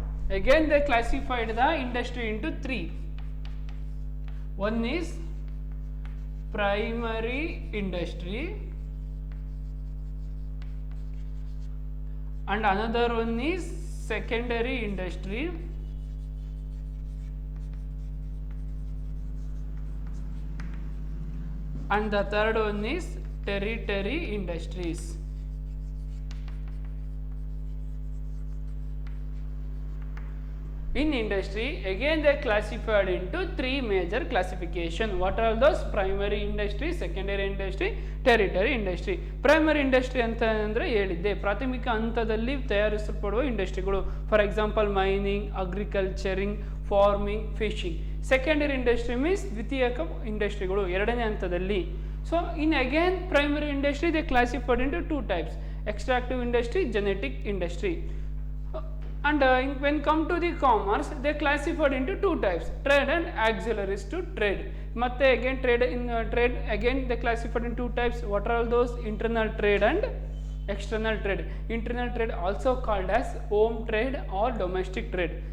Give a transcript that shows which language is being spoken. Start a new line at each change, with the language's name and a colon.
English: Again they classified the industry into three. One is primary industry, and another one is secondary industry, and the third one is tertiary industries. In industry, again they classified into three major classification. What are those? Primary industry, secondary industry, tertiary industry.
Kannada: Primary industry ಅಂತ ಅಂದರೆ ಹೇಳಿದ್ದೆ, ಪ್ರಾಥಮಿಕ ಹಂತದಲ್ಲಿ ತಯಾರಿಸಲ್ಪಡುವ ಇಂಡಸ್ಟ್ರಿಗಳು.
English: For example mining, agriculturing, farming, fishing. Secondary industry means
Kannada: ದ್ವಿತೀಯಕ ಇಂಡಸ್ಟ್ರಿಗಳು, ಎರಡನೇ ಹಂತದಲ್ಲಿ.
English: So in again primary industry they classified into two types: extractive industry, genetic industry. And when come to the commerce, they classified into two types: trade and auxiliaries to trade. Matte again trade again they classified in two types. What are all those? Internal trade and external trade. Internal trade also called as home trade or domestic trade.